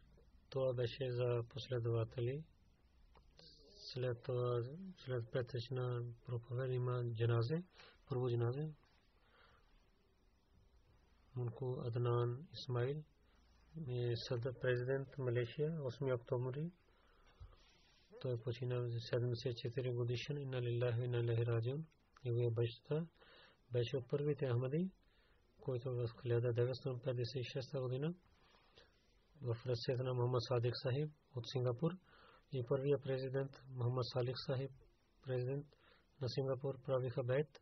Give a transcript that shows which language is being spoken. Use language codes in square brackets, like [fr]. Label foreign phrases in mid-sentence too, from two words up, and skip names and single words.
[bg] Това беше за последователи. След петъчна проповед има джаназе, първо джаназе. Мунко Аднан Исмаил, президент Малайзия, 8 октомври. Той почина 74 годишен. [ar] إنا لله وإنا إليه راجعون. [bg] Неговия баща беше от първите ахмади, който в 1956 година в ръцете на Мохамед Садик Сахиб от Сингапур и първия президент Мохамед Салих Сахиб, президент на Сингапур, правиха бейт.